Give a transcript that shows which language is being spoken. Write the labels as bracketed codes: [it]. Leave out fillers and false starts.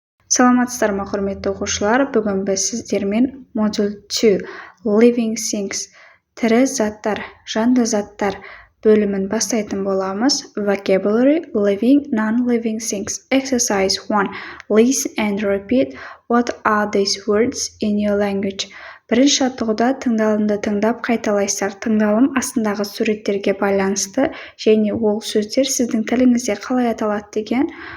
[kk] Саламатсыздар ма, құрметті оқушылар? Бүгін біз сіздермен Module 2, Living Things, тірі заттар, жанды заттар бөлімін бастайтын боламыз. [en] Vocabulary, Living, Non-Living Things. Exercise 1. Listen and repeat. What are these words in your language? [kk] Бірінші жаттығуда тыңдалымды тыңдап қайталайсыздар. Тыңдалым астындағы суреттерге байланысты және ол сөздер сіздің тіліңізде қалай аталады деген.